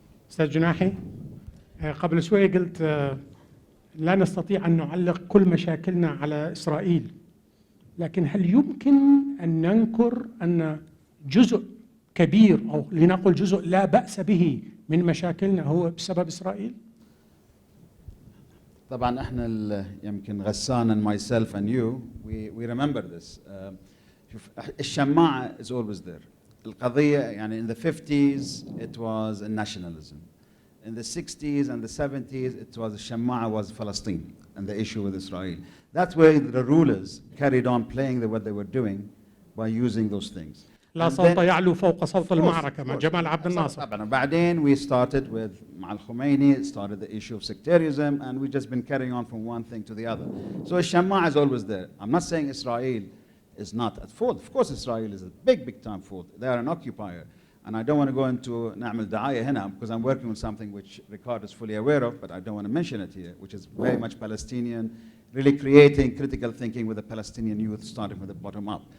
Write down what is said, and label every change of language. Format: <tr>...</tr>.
<ar>أستاذ جناحي، قبل شوية قلت لا نستطيع أن نعلق كل مشاكلنا على إسرائيل، لكن هل يمكن أن ننكر أن جزء كبير أو لنقل جزء لا بأس به من مشاكلنا هو بسبب إسرائيل؟ طبعا احنا يمكن</ar> <en>غسان and myself and you we remember this.</en> <ar>شوف الشماعة</ar> <en>is always there.</en> <ar>القضية يعني</ar> <en>in the 50s it was a nationalism. In the 60s and the 70s, it was Shamma'a was Palestine and the issue with Israel. That's where the rulers carried on playing what they were doing by using those things.</en> <ar>لا صوت يعلو فوق صوت المعركة مع جمال عبد الناصر. بعدين</ar> <en>we started with</en> <ar>مع الخميني,</ar> <en>started the issue of sectarianism, and we've just been carrying on from one thing to the other. So Shamma'a is always there. I'm not saying Israel is not at fault. Of course Israel is a big time fault. They are an occupier. And I don't want to go into</en> <ar>نعمل دعاية هنا</ar> <en>because I'm working on something which Ricard is fully aware of, but I don't want to mention it here, which is very much Palestinian, really creating critical thinking with the Palestinian youth starting with the bottom up.</en>